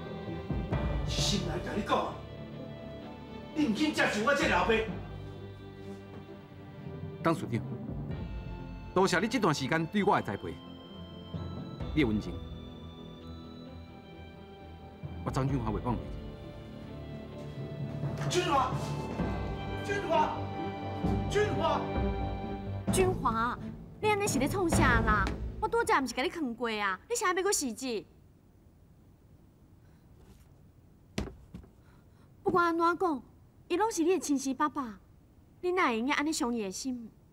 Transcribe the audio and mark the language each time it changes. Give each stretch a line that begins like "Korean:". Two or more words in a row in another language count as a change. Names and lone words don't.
Min Nan Chinese: 是心内甲你讲啊，你唔肯接受我这老爸。董事长，多谢你这段时间对我的栽培，你的温情，我张俊华袂忘记。俊华，君华，你安尼是咧创啥啦？我我拄则毋是甲你劝过啊，你啥要搁死志？不管安怎讲，伊拢是你的亲生爸爸，你哪会用安尼伤伊的心？